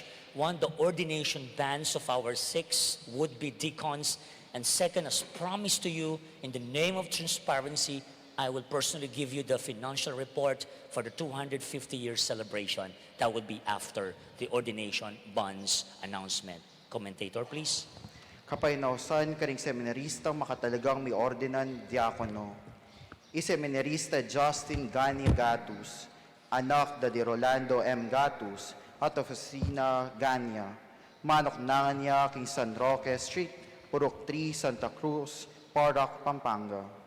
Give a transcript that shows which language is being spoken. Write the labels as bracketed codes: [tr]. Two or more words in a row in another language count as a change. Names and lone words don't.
[en] 1, the ordination banns of our 6 would-be deacons. And 2nd, as promised to you, in the name of transparency, I will personally give you the financial report for the 250-year celebration. That would be after the ordination bans announcement. Commentator, please. [pam] Kapainausan karing seminarista makatalagang may ordinan diakono. Iseminarista Justin Gani Gatus, anak da di Rolando M. Gatus, at Oficina Gania. Manoknangan niya king San Roque Street, Purok 3, Santa Cruz, Parac, Pampanga.